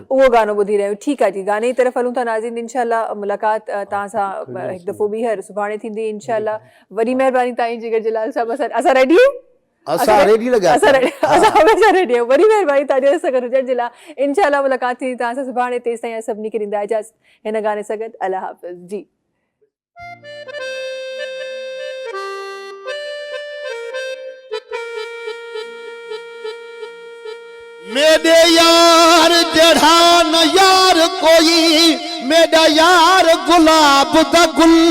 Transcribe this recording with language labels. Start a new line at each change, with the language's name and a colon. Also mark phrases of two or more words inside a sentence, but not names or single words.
Sindhi: उहो गानो ॿुधी रहियो ठीकु आहे जी गाने जी तरफ़ हलूं था नाज़रीन इंशाअल्लाह मुलाक़ात तव्हां सां हिकु दफ़ो ॿीहर सुभाणे थींदी इंशाअल्लाह वॾी महिरबानी तव्हांजी जिगर जलाल साहिबु असां रेडी आहियूं असां रेडी हमेशह रेडी आहियूं वॾी महिरबानी तव्हांजे सां गॾु हुजण जे लाइ इंशाअल्लाह मुलाक़ात थींदी तव्हां सां सुभाणे तेसि ताईं सभिनी खे ॾींदा इजाज़त हिन गाने सां गॾु अल्लाह हाफ़िज़ जी
Punjabi: میرے یار جڑا نہ یار کوئی میرا یار گلاب دا گل